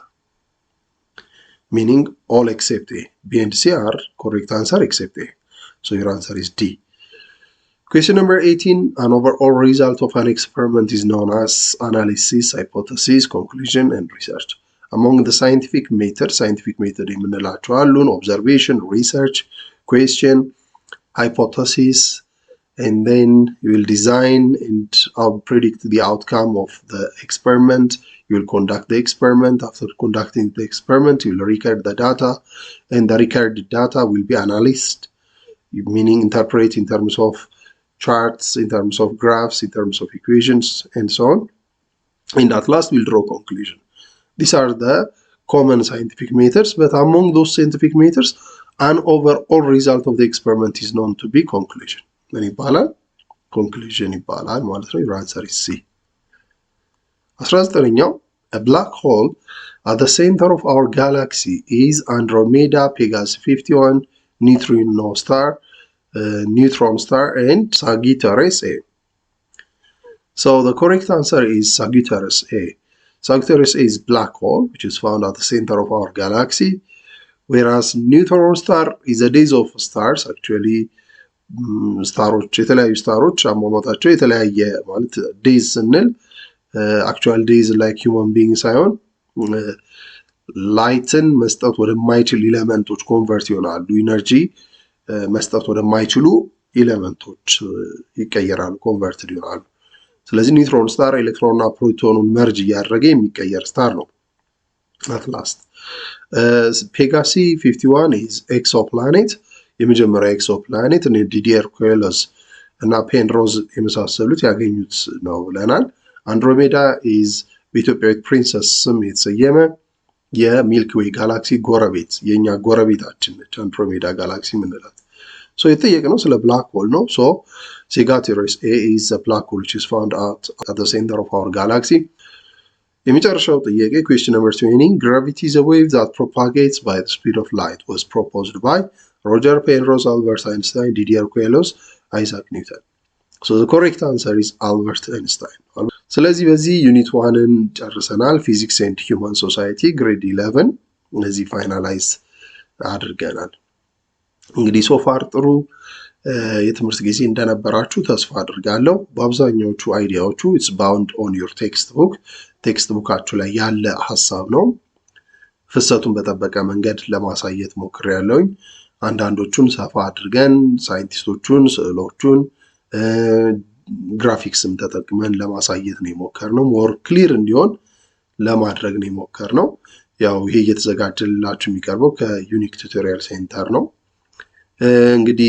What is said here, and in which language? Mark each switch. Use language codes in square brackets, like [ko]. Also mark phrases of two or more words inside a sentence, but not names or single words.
[en] Meaning all except A. B and C are correct answer except A. So your answer is D. Question number 18. An overall result of an experiment is known as analysis, hypothesis, conclusion, and research. Among the scientific method [am] የምንላቸው አሉን [en] observation, research, question, hypothesis, and then you will design and predict the outcome of the experiment. You will conduct the experiment. After conducting the experiment, you will record the data, and the recorded data will be analyzed, meaning interpret in terms of charts, in terms of graphs, in terms of equations, and so on. And at last, we'll draw conclusion. These are the common scientific methods, but among those scientific methods, an overall result of the experiment is known to be conclusion. [am] ምን ይባላል? conclusion ይባላል ማለት ነው። [en] Your answer is C. 19ኛው A black hole at the center of our galaxy is Andromeda, Pegasus 51, neutron star, and Sagittarius A. So the correct answer is Sagittarius A. Sagittarius A is black hole, which is found at the center of our galaxy, whereas neutron star is a days of stars. Actually, [am] ስታሮች የተለያዩ ስታሮች አሟሟታቸው የተለያየ ማለት ዴይዝ ስንል [en] actual days like human being [am] ሳይሆን ላይትን መስጠት ወደማይችል ኤሌመንቶች ኮንቨርት ይሆናሉ። ኢነርጂ መስጠት ወደማይችሉ ኤሌመንቶች ይቀየራሉ፣ ኮንቨርትድ ይሆናሉ። ስለዚህ ኒውትሮን ስታር ኤሌክትሮንና ፕሮቶኑን መርጅ እያደረገ የሚቀየር ስታር ነው። [en] at last [am] ፔጋሲ 51 [en] is exoplanet [am] የመጀመሪያ ኤክሶፕላኔት ዲዲየር ኩዌሎስ እና ፔንሮዝ የመሳሰሉት ያገኙት ነው ብለናል። አንድሮሜዳ ኢዝ በኢትዮጵያዊት ፕሪንሰስ ስም የተሰየመ የሚልኪ ዌይ ጋላክሲ ጎረቤት የኛ ጎረቤታችን ነች አንድሮሜዳ ጋላክሲ ምንላት። ሶ የተጠየቅነው ስለ ብላክ ሆል ነው። ሶ [en] Sagittarius A is a black hole which is found at the center of our galaxy. [am] የመጨረሻው ጥያቄ [en] question number 20. Gravity is a wave that propagates by the speed of light was proposed by Roger Penrose, Albert Einstein, Didier Queloz, Isaac Newton. So the correct answer is Albert Einstein. [am] ስለዚህ በዚህ ዩኒት 1ን ጨርሰናል። ፊዚክስ ኤንድ ሂውማን ሶሳይቲ ግሬድ 11 እነዚህ ፋይናላይዝ አድርገናል። እንግዲህ ሶፋር ጥሩ የትምህርት ጊዜ እንደነበራችሁ ተስፋ አድርጋለሁ። በአብዛኛዎቹ አይዲያዎቹ [en] it's bound on your textbook [am] ቴክስት ቡካችሁ ላይ ያለ ሐሳብ ነው። ፍሰቱን በጠበቀ መንገድ ለማሳየት ሞክሬያለሁ። አንዳንዶቹን ሰፋ አድርገን ሳይንቲስቶቹን ስዕሎቹን ግራፊክስም ተጠቅመን ለማሳየት ነው የሞከርነው። [en] more clear [am] እንዲሆን ለማድረግ ነው የሞከርነው። ያው ይሄ እየተዘጋጀላችሁ የሚቀርበው ከዩኒክ ቱቶሪያል ሴንተር ነው። እንግዲህ